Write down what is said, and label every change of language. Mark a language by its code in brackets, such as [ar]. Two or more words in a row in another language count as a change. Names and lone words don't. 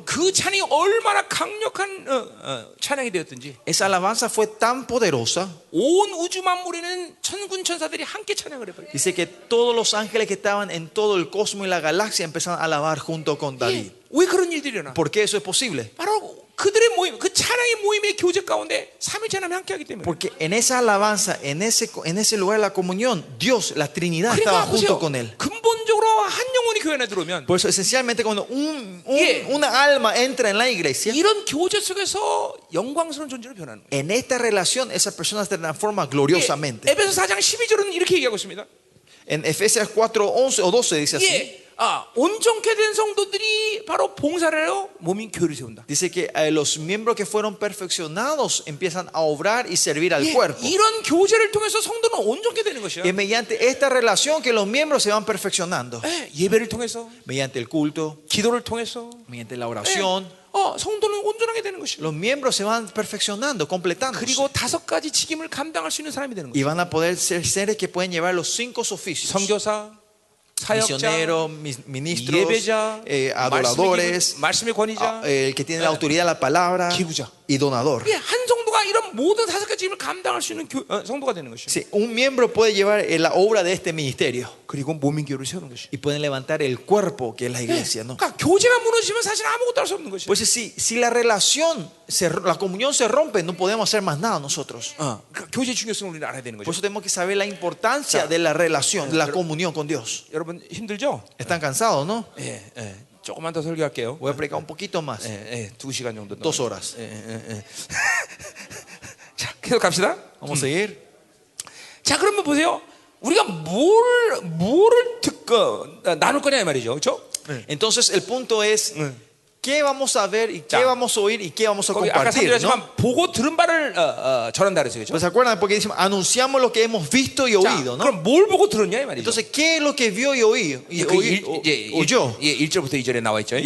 [ko] 그 찬양이 얼마나 강력한 찬양이 되었든지 [es] esa alabanza fue tan poderosa, [ko] 온 우주 만물에는 천군 천사들이 함께 찬양을 해버려요. [es] dice que todos los ángeles que estaban en todo el cosmos y la galaxia empezaron a alabar junto con David. [ko] 왜 그런 일들이 일어나? [es] ¿Por qué eso es posible? [ko] 바로 그들의 모임, 그 찬양의 모임의 교제 가운데 삼일체 하나님이 함께하기 때문에. [es] Porque en esa alabanza, en ese lugar de la comunión, Dios, la Trinidad estaba [ko] 그러니까 [es] junto [ko] 보세요. [es] con él. [ko] 근본적으로 한 영혼이 교회 안에 들어오면 [es] Por eso esencialmente cuando una alma entra en la iglesia, [ko] 이런 교제 속에서 영광스러운 존재로 변하는 거예요. [es] en esta relación esa persona se transforma gloriosamente. [ko] 에베소 4장 12절은 이렇게 얘기하고 있습니다. [es] En Efesios 4, 11 o 12 dice así. [ko] 온전케 된 성도들이 바로 봉사를 해요. 몸인 교회를 세운다. [es] Dice que los miembros que fueron perfeccionados empiezan a obrar y servir al cuerpo. [ko] 이런 교제를 통해서 성도는 온전케 되는 것이야. [es] Es mediante esta relación que los miembros se van perfeccionando. [ko] 예배를 통해서, [es] Mediante el culto, [ko] 기도를 통해서, [es] mediante la oración. [ko] 성도는 온전하게 되는 것이야. [es] Los miembros se van perfeccionando, completando. [ko] 그리고 5가지 직임을 감당할 수 있는 사람이 되는 [es] Y [ko] 거야. [es] van a poder ser seres que pueden llevar los 5 oficios. [ko] 선교사, 사역자, [es] Misioneros, ministros, [ko] 예배자, [es] adoradores, [ko] 말씀의 권위자, [es] el que tiene la autoridad de la palabra [ko] 기부자. [es] y donador. [ko] 한 성도가 이런 모든 5가지 직임을 감당할 수 있는 성도가 되는 것이야. [es] Sí, un miembro puede llevar la obra de este ministerio [ko] 그리고 몸인 교회를 세우는 것이. [es] y pueden levantar el cuerpo que es la iglesia, ¿no? [ko] 그러니까 교제가 무너지면 사실 아무것도 할 수 없는 것이야. [es] Pues si la relación, la comunión se rompe, no podemos hacer más nada nosotros. [ko] 그러니까 교제 중요성을 우리는 알아야 되는 [es] Por [ko] 거죠. [es] eso tenemos que saber la importancia de la relación, de la comunión con Dios. [ko] 여러분 힘들죠? [es] Están cansados, ¿no? [ko] 조금만 더 설교할게요. [es] Voy a predicar un poquito más. [ko] 2시간 정도. [es] 2 horas. [ko] 자, 계속 갑시다. [es] Vamos a seguir. [ko] 자, 그러면 보세요. 우리가 뭐를 나눌 거냐 이 말이죠. 그렇죠? [es] Entonces el punto es, qué vamos a ver y qué Ya. vamos a oír y qué vamos a [ko] 거기 아까 [es] compartir, ¿no? [ko] 설명했지만 보고 들은 바를 전한다 그랬어요. 그렇죠? [es] Pues se acuerdan porque decimos, anunciamos lo que hemos visto y [ko] 자, [es] oído, ¿no? [ko] 그럼 뭘 보고 들었냐 이 말이죠. [es] Entonces, ¿qué es lo que vio y oí? Oyó. [ko] 1절부터 2절에 나와 있죠.